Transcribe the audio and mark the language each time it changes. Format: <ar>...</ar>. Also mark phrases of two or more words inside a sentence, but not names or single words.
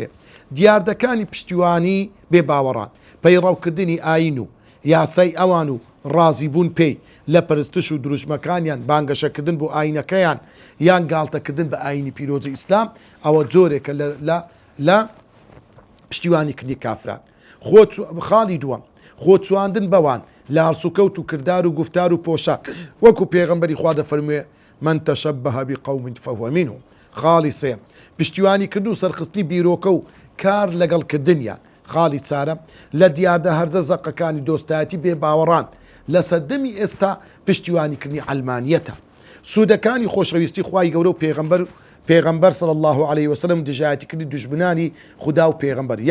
<ckb>دیاردەکانی پشتیوانی بێ باوەڕان پەیڕەوکردنی ئاین و یاسای ئەوان و ڕازیبوون پێی لە پەرستش و دروشمەکانیان بانگەشەکردن بۆ ئاینەکەیان یان گاڵتەکردن بە ئاینی پیرۆزی ئیسلام ئەوە جۆرێکە لە پشتیوانی کردنی کافران. خاڵی دووەم خۆچواندن بەوان لە هەرسوکەوت و کردار و گفتار و پۆشاک وەکو پێغەمبەری خوا دەفەرموێ</ckb> <ar>من تشبه بقوم فهو منهم.</ar> <ckb>خاڵی سێم پشتیوانی کرد و سەرخستنی بیرۆکە و کار لەگەڵکردنیان. خاڵی چارەم لە دیاردە هەرزە زەقەکانی دۆستایەتی بێ باوەڕان لە سەردەمی ئێستا پشتیوانیکردنی ئەلمانیەتە. سوودەکانی خۆشەویستی خوای گەورە و پێغەمبەر</ckb> <ar>صلی الله عليه وسلم</ar> <ckb>دژایەتیکردنی دوژمنانی خوددا و پێغەمبەر.</ckb>